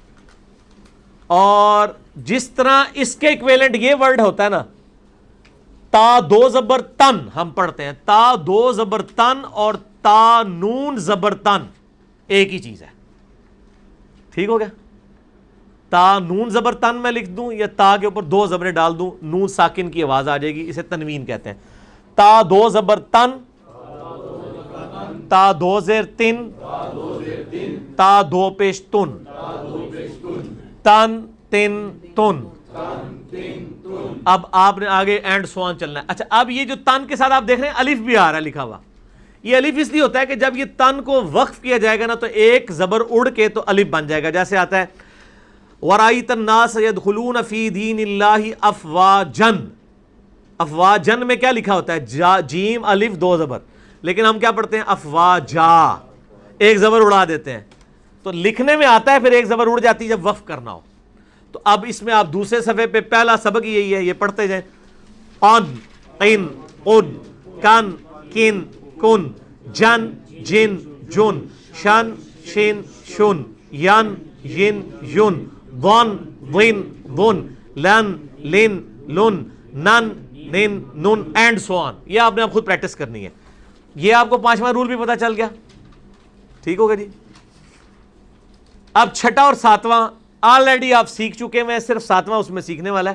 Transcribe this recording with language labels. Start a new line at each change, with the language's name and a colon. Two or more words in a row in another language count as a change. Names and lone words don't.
Urdu: اور جس طرح اس کے ایکویلنٹ یہ ورڈ ہوتا ہے نا، تا دو زبر تن ہم پڑھتے ہیں، تا دو زبر تن اور تا نون زبر تن ایک ہی چیز ہے. ٹھیک ہو گیا؟ تا نون زبر تن میں لکھ دوں یا تا کے اوپر دو زبریں ڈال دوں، نون ساکن کی آواز آ جائے گی، اسے تنوین کہتے ہیں. تا دو زبر تن، تا دو زیر تن، تا دو پیش تن، تن تن تن. اب آپ نے آگے
English: and so on
Urdu: چلنا ہے. اچھا، اب یہ جو تن کے ساتھ آپ دیکھ رہے ہیں الف بھی آ رہا ہے لکھا ہوا. یہ الف اس لیے ہوتا ہے کہ جب یہ تن کو وقف کیا جائے گا نا تو ایک زبر اڑ کے تو الف بن جائے گا. جیسے آتا ہے
Arabic: وَرَأَيْتَ النَّاسَ يَدْخُلُونَ فِي دِينِ اللَّهِ أَفْوَاجًا.
Urdu: افواجن میں کیا لکھا ہوتا ہے؟ جیم الف دو زبر، لیکن ہم کیا پڑھتے ہیں؟ افواجا، ایک زبر اڑا دیتے ہیں. تو لکھنے میں آتا ہے پھر ایک زبر اڑ جاتی ہے جب وقف کرنا ہو. تو اب اس میں آپ دوسرے صفحے پہ پہلا سبق یہی ہے، یہ پڑھتے جائیں. ان، قن، قن، کن، کن، کن، جن، جن، جن، شن، شن، شن، ین، ین، یون، ون، ون، ون، لن، لن، لن، نن، نن، نن
English: and so on.
Urdu: یہ آپ نے اب خود پریکٹس کرنی ہے. یہ آپ کو پانچواں رول بھی پتا چل گیا. ٹھیک ہوگا جی. اب چھٹا اور ساتواں آلریڈی آپ سیکھ چکے ہیں، صرف ساتواں اس میں سیکھنے والا ہے.